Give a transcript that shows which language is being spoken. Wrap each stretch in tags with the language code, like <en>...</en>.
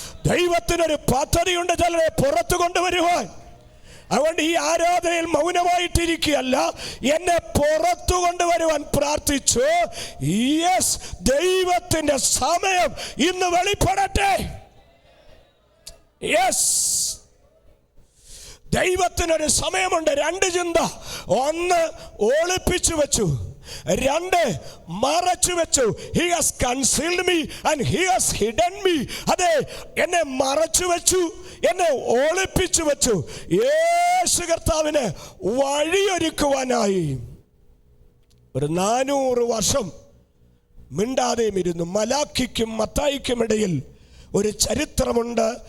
<ml>ദൈവത്തിനൊരു പദ്ധതിയുണ്ട് ചിലരെ പുറത്തു കൊണ്ടുവരുവാൻ. അതുകൊണ്ട് ഈ ആരാധനയിൽ മൗനമായിട്ടിരിക്കുകയല്ല, എന്നെ പുറത്തു കൊണ്ടുവരുവാൻ പ്രാർത്ഥിച്ചു. യെസ്, ദൈവത്തിന്റെ സമയം ഇന്ന് വെളിപ്പെടട്ടെ. യെസ്, ദൈവത്തിനൊരു സമയമുണ്ട്. രണ്ട് ചിന്ത: ഒന്ന്, ഒളിപ്പിച്ചു വെച്ചു; രണ്ട്, മറച്ചു വെച്ചു.</ml> <en>He has concealed me and he has hidden me.</en> <ml>അതെ, എന്നെ മറച്ചു വെച്ചു, എന്നെ ഒളിപ്പിച്ചു വെച്ചു. യേശു കർത്താവിന് വഴിയൊരുക്കുവാനായി ഒരു 400 വർഷം മിണ്ടാതെയും ഇരുന്നു. മലാക്കിക്കും മത്തായിക്കും ഇടയിൽ ഒരു ചരിത്രമുണ്ട്.</ml>